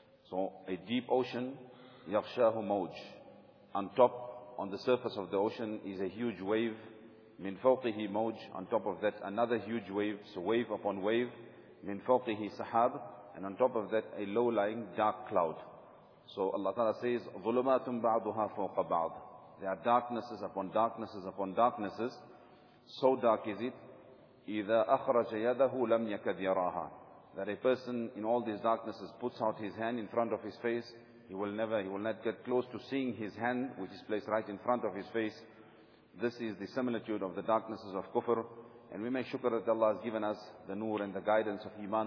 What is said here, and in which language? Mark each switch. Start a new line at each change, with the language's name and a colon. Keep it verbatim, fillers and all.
English: So a deep ocean,
Arabic: yakhshahu mawj.
English: On top, on the surface of the ocean, is a huge wave.
Arabic: Min fawqihi mawj.
English: On top of that, another huge wave. So wave upon wave.
Arabic: Min fawqihi sahab.
English: And on top of that, a low-lying dark cloud. So Allah Ta'ala says,
Arabic: ظُلُمَاتٌ بَعْضُهَا فَوْقَ بَعْضٍ.
English: There are darknesses upon darknesses upon darknesses. So dark is it,
Arabic: إِذَا أَخْرَجَ يَدَهُ لَمْ يَكَدْ يَرَاهَا,
English: that a person in all these darknesses puts out his hand in front of his face, he will never, he will not get close to seeing his hand, which is placed right in front of his face. This is the similitude of the darknesses of kufr. And we make shukr that Allah has given us the nur and the guidance of iman.